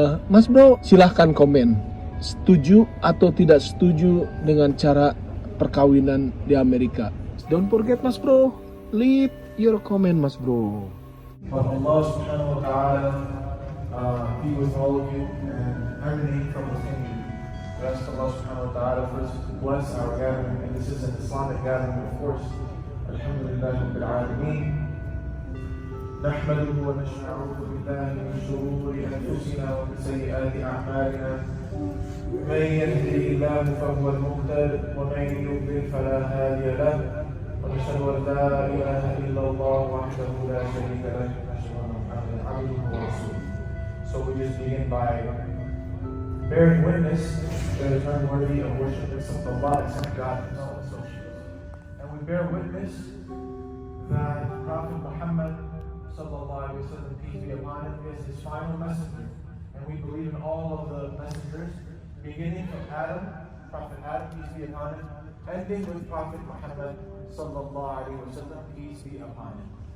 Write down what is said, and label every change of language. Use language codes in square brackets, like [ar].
[id] Mas Bro, silahkan komen, setuju atau tidak setuju dengan cara perkawinan di Amerika. [en] Don't forget Mas Bro, leave your comment Mas Bro. Allah subhanahu wa ta'ala be with all of you and everything from within you. We ask Allah subhanahu wa ta'ala first to bless our gathering, and this is an Islamic gathering of course. [ar] Alhamdulillah Rabbil Alameen. نحمده ونستعيذ بالله من شرور أنفسنا ومن سيئات أعمالنا من يهده الله فهو المهتد ومن يضلل فلا هادي له ونشهد أن لا إله إلا الله وحده لا شريك له ونشهد أن محمدا عبده ورسوله. [en] So we just begin by bearing witness that is unworthy of worship except Allah, except God Himself. And we bear witness that Prophet Muhammad sallallahu alaihi wasallam, peace be upon him, is his final messenger, and we believe in all of the messengers, beginning from Adam, Prophet Adam, peace be upon him, ending with Prophet Muhammad sallallahu alaihi wasallam, peace be upon him.